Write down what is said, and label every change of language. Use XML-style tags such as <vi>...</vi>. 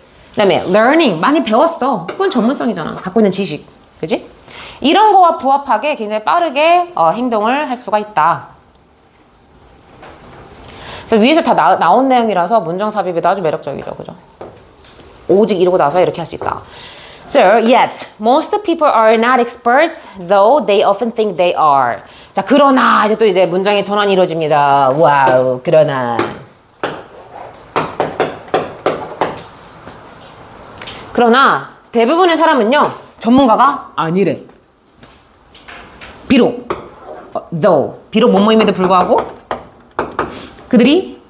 <ko>그 다음에 learning 많이 배웠어. 그건 전문성이잖아. 갖고 있는 지식. 그지? 이런 거와 부합하게 굉장히 빠르게 행동을 할 수가 있다. 그래서 위에서 다 나온 내용이라서 문장 삽입에도 아주 매력적이죠. 그죠? 오직 이러고 나서 이렇게 할 수 있다.</ko> <en>So, yet, most people are not experts, though they often think they are.</en> <ko>자, 그러나, 이제 또 이제 문장의 전환이 이루어집니다. 와우, 그러나. 그러나, 대부분의 사람은요, 전문가가 아니래. 비록, though, 비록 뭐뭐임에도 불구하고, 그들이</ko>